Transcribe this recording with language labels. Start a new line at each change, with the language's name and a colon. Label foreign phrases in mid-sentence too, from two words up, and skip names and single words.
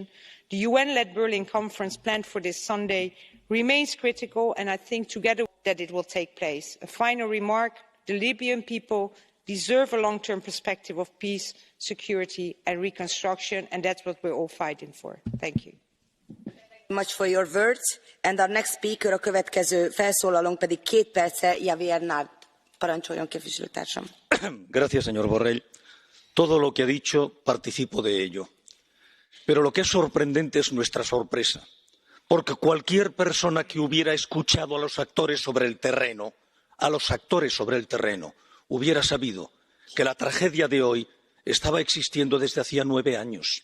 English: The UN-led Berlin conference planned for this Sunday remains critical, and I think together that it will take place. A final remark, the Libyan people deserve a long-term perspective of peace, security and reconstruction, and that's what we're all fighting for. Thank you. Much for your words. And our next speaker,
Hungarian: a következő felszólalónk pedig 2 perce, Javier Nart. Parancsoljon, képviselőtársam.
Spanish: Gracias, señor Borrell. Todo lo que ha dicho, participo de ello. Pero lo que es sorprendente es nuestra sorpresa. Porque cualquier persona que hubiera escuchado a los actores sobre el terreno, hubiera sabido que la tragedia de hoy estaba existiendo desde hacía 9 años.